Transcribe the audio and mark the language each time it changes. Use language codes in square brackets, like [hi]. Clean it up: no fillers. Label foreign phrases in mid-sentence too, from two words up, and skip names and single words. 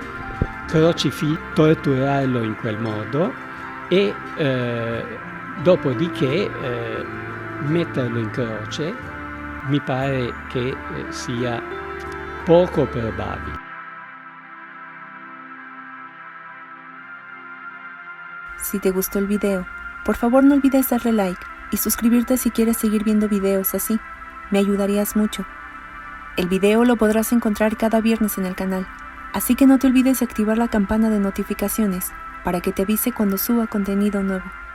[it] torturarlo in quel modo e dopodiché metterlo in croce mi pare che sia poco probabile. [es] Si te gustó el video, por favor no olvides darle like y suscribirte si quieres seguir viendo videos así. Me ayudarías mucho. El video lo podrás encontrar cada viernes en el canal, así que no te olvides de activar la campana de notificaciones para que te avise cuando suba contenido nuevo.